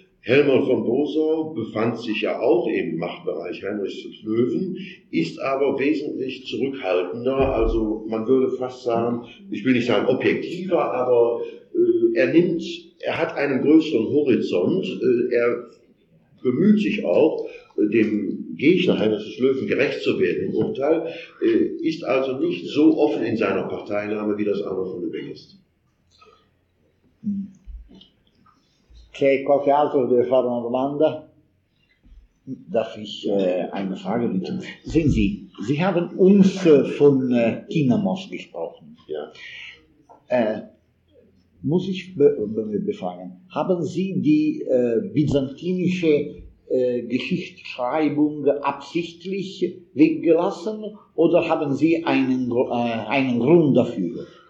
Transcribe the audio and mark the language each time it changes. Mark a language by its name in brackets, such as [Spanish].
[German] Helmold von Bosau befand sich ja auch im Machtbereich Heinrichs des Löwen, ist aber wesentlich zurückhaltender, also man würde fast sagen, ich will nicht sagen objektiver, aber er hat einen größeren Horizont, er bemüht sich auch, dem Gegner Heinrichs des Löwen gerecht zu werden im Urteil, ist also nicht so offen in seiner Parteinahme, wie das Arnold von Lübeck ist. [Italian] C'è qualche altro che deve fare una domanda? [German] Darf ich eine Frage bitten? Sehen Sie, Sie haben uns von Tinamos gesprochen. Ja. Muss ich befragen, haben Sie die byzantinische Geschichtsschreibung absichtlich weggelassen oder haben Sie einen Grund dafür?